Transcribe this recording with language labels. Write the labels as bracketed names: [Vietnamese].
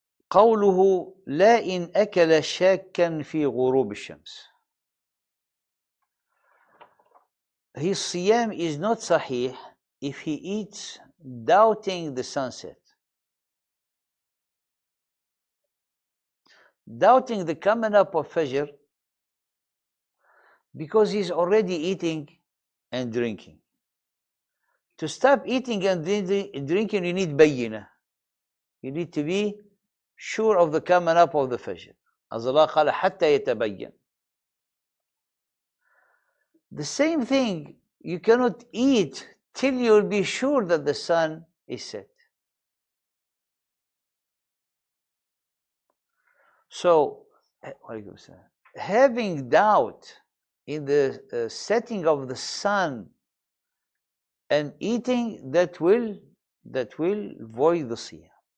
[Arabic] قوله لا إن أكل شاكا في غروب الشمس. [English] His siyam is not sahih if he eats doubting the sunset, doubting the coming up of Fajr, because he's already eating and drinking. To stop eating and drinking, you need bayyinah. You need to be sure of the coming up of the Fajr. As Allah [Arabic] قال حتى يتبين. [English] The same thing, you cannot eat till you'll be sure that the sun is set. So, having doubt in the setting of the sun and eating, that will void the siyam.